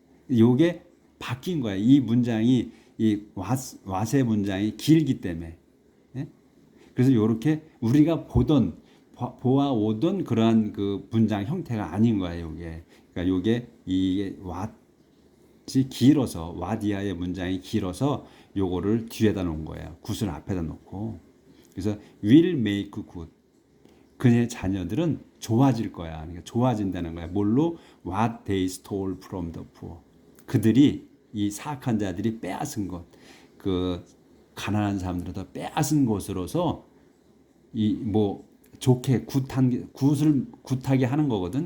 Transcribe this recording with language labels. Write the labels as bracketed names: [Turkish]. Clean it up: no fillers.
[Korean] 요게 바뀐 거야. 이 문장이 이 what의 문장이 길기 때문에. 예? 그래서 이렇게 우리가 보아오던 그러한 그 문장 형태가 아닌 거예요. 요게. 그러니까 요게 이게 what이 길어서 what 이하의 문장이 길어서 요거를 뒤에다 놓은 거예요. 굿을 앞에다 놓고. 그래서 [English] will make good. [Korean] 그의 자녀들은 좋아질 거야. 그러니까 좋아진다는 거야. 뭘로? [English] What they stole from the poor. [Korean] 그들이 이 사악한 자들이 빼앗은 것, 그 가난한 사람들로부터 빼앗은 것으로서 이 뭐 좋게 굿을 굿하게 하는 거거든.